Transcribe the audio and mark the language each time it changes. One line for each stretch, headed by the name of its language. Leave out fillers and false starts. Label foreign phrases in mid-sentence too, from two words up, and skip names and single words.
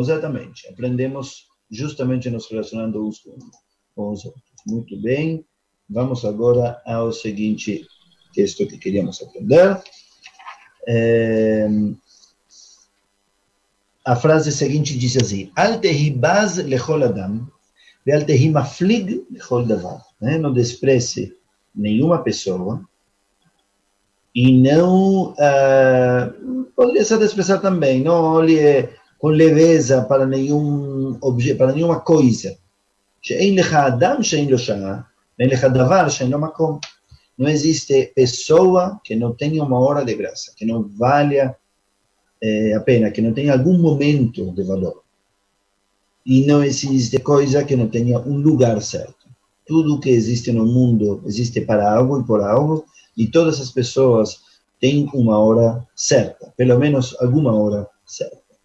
Portuguese: Exatamente. Aprendemos justamente nos relacionando uns com os outros. Muito bem. Vamos agora ao seguinte texto que queríamos aprender. A frase seguinte diz assim:
Hebrew: אל תהי בז לכל אדם, ואל תהי מפליג לכל דבר.
Portuguese: Não despreze nenhuma pessoa e não poderia ser desprezar também, não olhe com leveza para nenhum objeto, para nenhuma coisa.
Hebrew: שאין לך אדם שאין לו שעה, ואין לך דבר שאין לו מקום.
Portuguese: Não existe pessoa que não tenha uma hora de graça, que não valha a pena, que não tenha algum momento de valor. E não existe coisa que não tenha um lugar certo. Tudo que existe no mundo existe para algo e por algo, e todas as pessoas têm uma hora certa, pelo menos alguma hora certa.